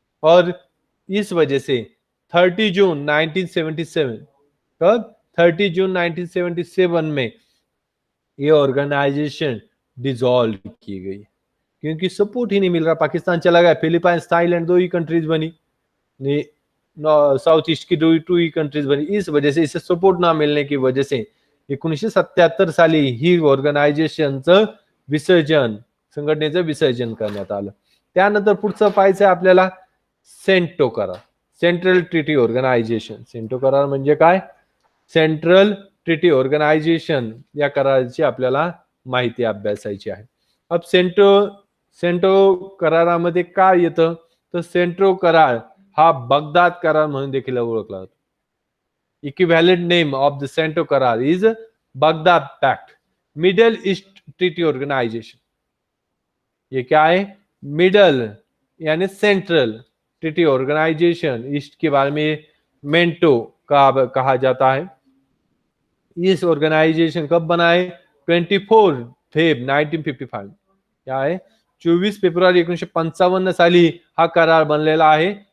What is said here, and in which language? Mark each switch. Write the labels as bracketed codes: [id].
[hi] और इस वजह से 30 जून 1977 कब 30 जून 1977 में ये ऑर्गेनाइजेशन डिसॉल्व की गई, क्योंकि सपोर्ट ही नहीं मिल रहा। पाकिस्तान चला गया, फिलीपाइंस थाईलैंड 2 ही कंट्रीज बनी, साउथ ईस्ट की 2 ही कंट्रीज बनी। इस वजह से इसे सपोर्ट ना मिलने की वजह से 1977 साली ही [mr] ऑर्गनायझेशनचं विसर्जन, संघटनेचं विसर्जन करण्यात आलं। त्यानंतर पुढचं पाहायचं आपल्याला सेंटो करार, सेंट्रल ट्रीटी ऑर्गनायझेशन। सेंटो करार म्हणजे काय? सेंट्रल ट्रीटी ऑर्गनायझेशन या कराराची आपल्याला माहिती अभ्यासायची आहे। अब सेंटो करारामध्ये काय येतं, तर सेंट्रो करार हा बगदाद करार म्हणून देखील ओळखला जातो। [en] Equivalent name of the CENTO करार is Baghdad pact, Middle East Treaty Organization. [hi] ये क्या है? मिडल यानी सेंट्रल ट्रीटी ऑर्गेनाइजेशन, ईस्ट के बारे में मेंटो का कहा जाता है। इस ऑर्गेनाइजेशन कब बना है? 24 फेब 1955। क्या आहे? [mr] 24 फेब्रुवारी 1955 साली हा करार बनलेला आहे।